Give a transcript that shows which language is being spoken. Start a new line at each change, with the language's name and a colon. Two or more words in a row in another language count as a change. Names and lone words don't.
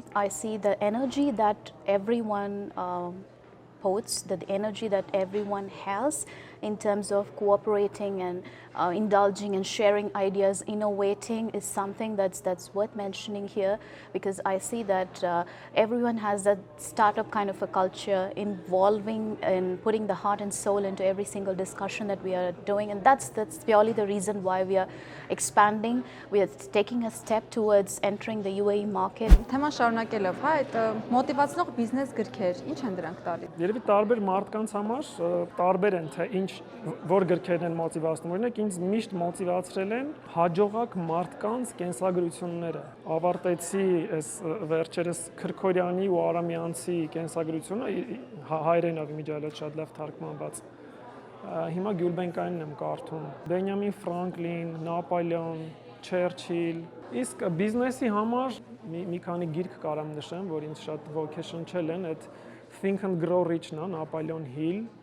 English: I see the energy that everyone puts, the energy that everyone has in terms of cooperating and indulging and sharing ideas, innovating is something that's worth mentioning here, because I see that everyone has that startup kind of a culture involving and putting the heart and soul into every single discussion that we are doing, and that's purely the reason why we are expanding. We are taking a step towards entering the UAE market.
Armenian: Թեման շարունակելով, հա, այդ մոտիվացնող բիզնես գրքեր, ինչ են դրանք տալի։ Երևի տարբեր մարդկանց համար տարբեր են թե ինչ որ գրքերն են մոտիվացնում։ Օրինակ ինձ միշտ մոտիվացրել են հաջողակ մարդկանց կենսագրությունները։ Ավարտեցի այս վերջերս Քրքորյանի ու Արամյանցի կենսագրությունը հայերենով իմիջիալոց շատ լավ թարգմանված։ Հիմա Գյուլբենկյանին եմ կարդում։ Բենյամին Ֆրանկլին, Նապոլեոն, Չերչիլ։ Իսկ բիզնեսի համար մի քանի գիրք կարամ նշեմ, որ ինձ շատ ոգեշնչել են, այդ Think and Grow Rich-ն է, Նապոլեոն Հիլ,